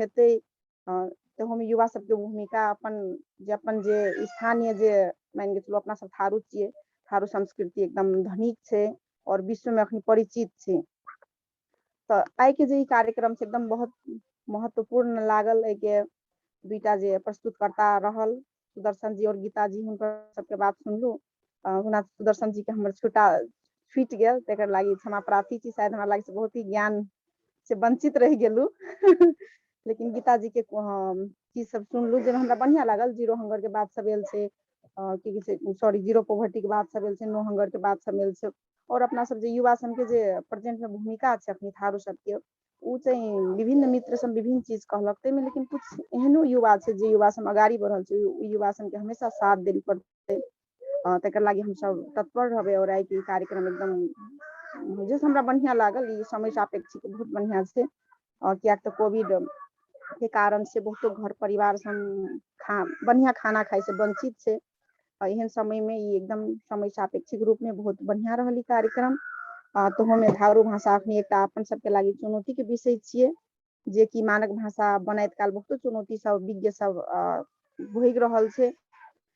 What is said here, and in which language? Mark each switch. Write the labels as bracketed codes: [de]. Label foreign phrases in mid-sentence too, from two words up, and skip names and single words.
[mai] हेते तो हम युवा सब के भूमिका अपन जे स्थानीय जे मान के चलो अपना सब थारू छिए थारू संस्कृति एकदम धनिक छै और विश्व में अखनी परिचित छै तो आई के जे कार्यक्रम से एकदम बहुत महत्वपूर्ण लागल है के दुईटा जे प्रस्तुतकर्ता रहल सुदर्शन जी और गीता जी हुनकर सबके बात सुनलू हुना सुदर्शन जी के हमर छुटा छूट गेल तेकर लागि क्षमा प्रार्थी छी शायद हमरा लागि बहुत ही ज्ञान से वंचित रह गेलू लेकिन गीता जी के चीज सब सुनलू जे हमरा बढ़िया लागल [en] zero hunger [mai] के बात सब से सॉरी [en] zero poverty [mai] के बात सब से [en] no hunger [mai] के बात सब से और अपना सब जे युवा सब के जे प्रेजेंट में भूमिका छै अपनी थारू सब के उ चाहिँ विभिन्न मित्र सब विभिन्न चीज कहलक ते में लेकिन कुछ एहनो युवा छै जे युवा सब अगाड़ी बढ़ल छै युवा सब के हमेशा साथ देल पड़ते तेकर लागि हम सब तत्पर रहबे और आई के कार्यक्रम एकदम जे हमरा बढ़िया लागल ई समय सापेक्ष बहुत बढ़िया छै किया तो कोविड के कारण से बहुत घर परिवार सब बढ़िया खाना खाए से वंचित छै एहन समय में ये एकदम समय सापेक्षिक रूप में बहुत बढ़िया रहली कार्यक्रम तो हमें थारू भाषा अखनी एक अपन सबके लागि चुनौती के विषय छिए जे कि मानक भाषा बनैत काल बहुत चुनौती सब विज्ञ सब भोग रहल छै